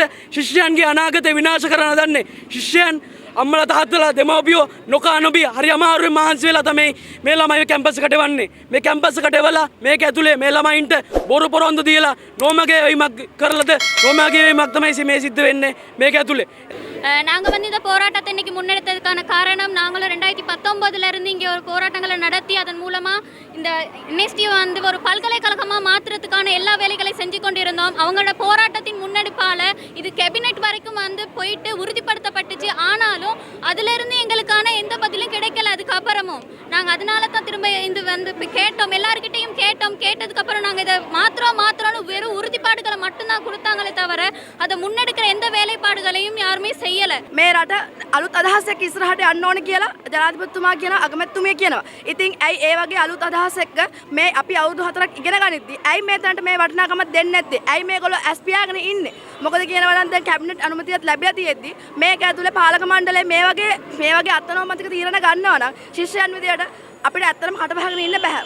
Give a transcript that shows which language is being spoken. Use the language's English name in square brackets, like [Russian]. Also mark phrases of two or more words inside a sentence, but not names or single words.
[Sinhala] ශිෂ්‍යයන්ගේ අනාගතය විනාශ කරන්න දන්නේ ශිෂ්‍යයන් අම්මලා තාත්තලා දෙමව්පියෝ නොකා නොබී හරි අමාරුවෙන් මහන්සි වෙලා තමයි මේ ළමයි කැම්පස් එකට එවන්නේ. මේ කැම්පස් එකට එවලා මේක ඇතුලේ මේ ළමයින්ට බොරු පොරොන්දු දීලා නොමගේ වීමක් කරලාද නොමගේ වීමක් තමයි මේ සිද්ධ වෙන්නේ මේක ඇතුලේ. [Tamil] நாங்கள் வந்து இந்த போராட்டத்தை இன்னைக்கு முன்னெடுத்ததுக்கான காரணம் நாங்களும் 2019 இருந்து இங்கே ஒரு போராட்டங்களை நடத்தி அதன் மூலமாக இந்த என்எஸ்டியை வந்து ஒரு பல்கலைக்கழகமாக மாற்றுறதுக்கான எல்லா வேலைகளையும் செஞ்சு கொண்டிருந்தோம். அவங்களோட போராட்டத்தின் முன்னெடுப்பால் இது கேபினெட் வரைக்கும் வந்து போயிட்டு உறுதிப்படுத்தப்பட்டுச்சு. ஆனாலும் அதிலிருந்து எங்களுக்கான எந்த பதிலும் கிடைக்கல. அதுக்கப்புறமும் நாங்கள் அதனால தான் திரும்ப இது வந்து கேட்டோம், எல்லாருக்கிட்டையும் கேட்டோம். கேட்டதுக்கப்புறம் நாங்கள் இதை மாத்திரம்னு வெறும் உறுதிப்பாடுகளை மட்டும்தான் கொடுத்தாங்களே தவிர அதை முன்னெடுக்கிற எந்த வேலைப்பாடுகளையும் யாருமே செய்யலை. [Sinhala] මේ රට අලුත් අදහසක් ඉස්සරහට යන්න ඕන කියලා ජනාධිපතිතුමා කියනවා, අගමැතිතුමිය කියනවා. ඉතින් ඇයි ඒ වගේ අලුත් අදහස් එක්ක මේ අපි අවුරුදු 4ක් ඉගෙන ගනිද්දි ඇයි මේ තැනට මේ වටිනාකමක් දෙන්නේ නැත්තේ? ඇයි මේගොල්ලෝ ඇස් පියාගෙන ඉන්නේ? මොකද කියනවා නම් දැන් කැබිනට් අනුමැතියත් ලැබිලා තියෙද්දි මේක ඇතුලේ පාලක මණ්ඩලය මේ වගේ අත්නෝමතික තීරණ ගන්නවා නම් ශිෂ්‍යයන් විදියට අපිට ඇත්තටම කට බහගෙන ඉන්න බෑ.